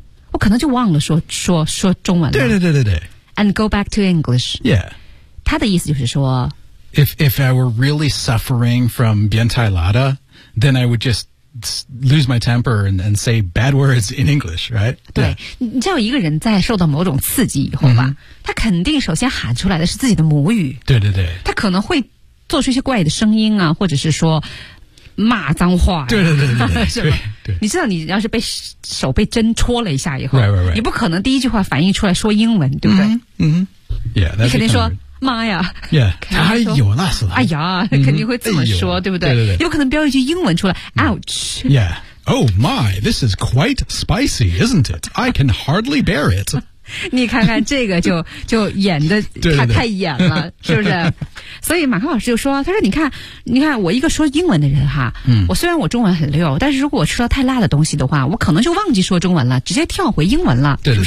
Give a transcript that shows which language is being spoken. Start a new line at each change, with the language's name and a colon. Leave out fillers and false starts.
Chinese: 我可能就忘了说中文了。对对对对对。
English: And go back to English. Yeah.
Chinese: 他的意思就是说
English: If I were really suffering from
Chinese: 变态辣的
English: then I would just lose my temper and say bad words in English, right?
Chinese: 对、
English: yeah.
Chinese: 你知道一个人在受到某种刺激以后吧、他肯定首先喊出来的是自己的母语。对对对。他可能会做出一些怪的声音啊或者是说骂脏话、啊、对对对对对你知道你要是被手被针戳了一下以后
English: right, right, right.
Chinese: 你不可能第一句话反应出来说英文对不对、
English: yeah,
Chinese: 你肯定说妈呀、
English: yeah.
Chinese: 哎呦那是哎呀肯定会这么说、哎、对不对, 对, 对, 对有可能飙一句英文出来 ouch、
English: yeah. Oh my, this is quite spicy, isn't it? I can hardly bear it.
Chinese: 你看看这个就演的太演了对对对是不是所以马克老师就说他说你看我一个说英文的人哈、我虽然我中文很溜但是如果我吃了太辣的东西的话我可能就忘记说中文了直接跳回英文了对对